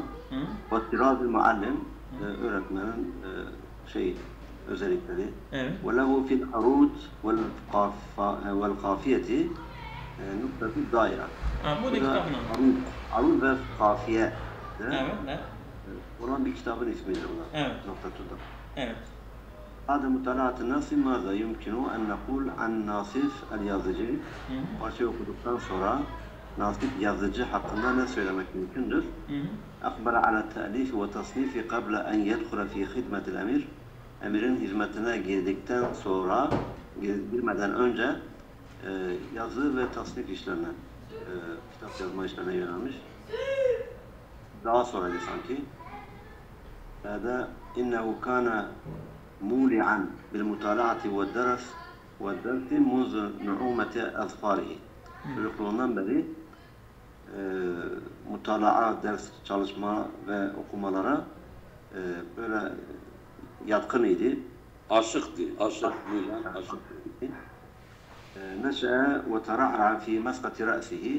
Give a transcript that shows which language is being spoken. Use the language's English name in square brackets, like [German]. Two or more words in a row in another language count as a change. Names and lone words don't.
[Turkish] Ve Tiraz-ı Muallim öğretmenin özellikleri. [Arabic] وله في العروض والقافية نقطة الدائرة. [Turkish] Bu da kitabın arud ve kafiye evet. olan bir kitabın ismidir bunlar. Evet. Noktatında. Evet. [Arabic] بعد مطالعة النص ماذا يمكن أن نقول عن ناصف اليازıcı? [Turkish] Parçayı okuduktan sonra Nasip Yazıcı hakkında ne söylemek mümkündür? [Arabic] أخبر على التأليف وتصنيف قبل أن يدخل في خدمة الأمير. [Turkish] Emirin hizmetine girdikten sonra, girmeden önce yazı ve tasnif işlerine, kitap yazma işlerine yönelmiş. Daha sonraydı sanki. [Arabic] هذا إنه كان مولعا بالمطالعة والدرس منذ نعومة أظفاره. [Turkish] Çocukluğundan beri mutalaa, ders çalışma ve okumalara böyle yatkın idi. Aşıktı. [Arabic] نشأ وترعرع في مسقط رأسه.